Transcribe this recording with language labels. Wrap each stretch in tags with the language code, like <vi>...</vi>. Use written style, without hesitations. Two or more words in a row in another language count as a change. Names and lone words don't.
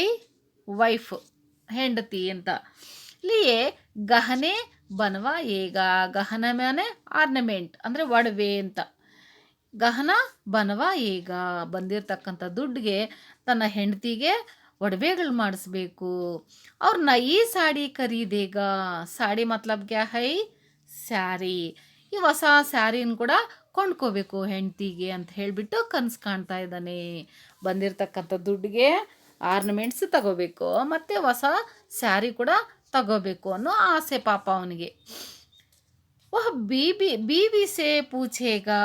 <kn>ವೈಫ್, ಹೆಂಡತಿ ಅಂತ.</kn> <hi>लिए गहने बनवाएगा.</hi> <kn>ಗಹನ ಮೇಲೆ ಆರ್ನಮೆಂಟ್ ಅಂದರೆ ಒಡವೆ ಅಂತ.</kn> <hi>गहना बनवाएगा.</hi> <kn>ಬಂದಿರತಕ್ಕಂಥ ದುಡ್ಡಿಗೆ ತನ್ನ ಹೆಂಡತಿಗೆ ಒಡವೆಗಳು ಮಾಡಿಸ್ಬೇಕು.</kn> <hi>और नई साड़ी खरीदेगा. साड़ी मतलब क्या है?</hi> <kn>ಸ್ಯಾರಿ. ಈ ಹೊಸ ಸ್ಯಾರಿನ ಕೂಡ ಕೊಂಡ್ಕೋಬೇಕು ಹೆಂಡತಿಗೆ ಅಂತ ಹೇಳಿಬಿಟ್ಟು ಕನಸು ಕಾಣ್ತಾ ಇದ್ದಾನೆ. ಬಂದಿರತಕ್ಕಂಥ ದುಡ್ಡಿಗೆ ಆರ್ನಮೆಂಟ್ಸ್ ತಗೋಬೇಕು ಮತ್ತು ಹೊಸ ಸ್ಯಾರಿ ಕೂಡ ತಗೋಬೇಕು ಅನ್ನೋ ಆಸೆ ಪಾಪ ಅವನಿಗೆ.</kn> <hi>वह बीवी से पूछेगा.</hi>